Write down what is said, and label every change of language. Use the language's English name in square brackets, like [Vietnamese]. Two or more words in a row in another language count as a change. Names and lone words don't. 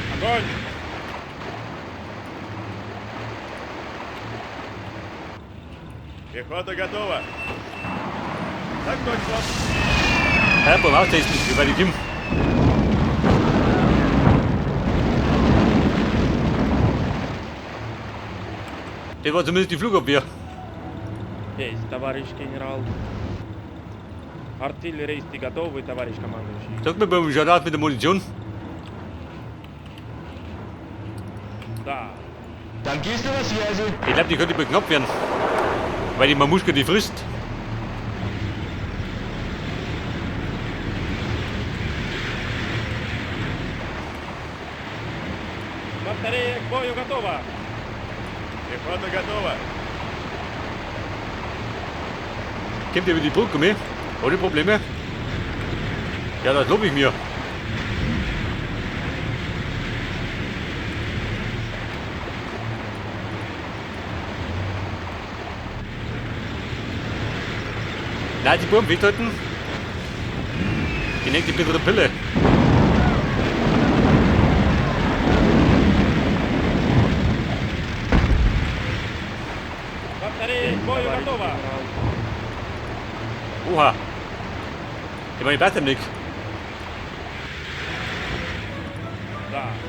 [Russian] Огонь! Пехота готова. Так точно. [German] Beim Austesten, wie weit ich komme. Das war zumindest die Flugabwehr. [Russian] Есть, товарищ генерал. Артиллеристы готовы, товарищ командующий. [German] Sag mir beim Schadat mit der Munition. [Russian] Да. Танкисты на связи. [German] Ich glaube, die könnte bald knapp werden. Weil die Mamuschka die frisst. [Russian] Батарея к бою готова. Пехота готова. [German] Kommt ihr über die Brücke mit? Ohne Probleme? Ja, das lobe ich mir. Nein, die Buben weghalten. Die nennt die bitte Pille. [Russian] Батарея к бою готова. [German] Oha. Ich meine, ich weiß nicht. [Russian] Да.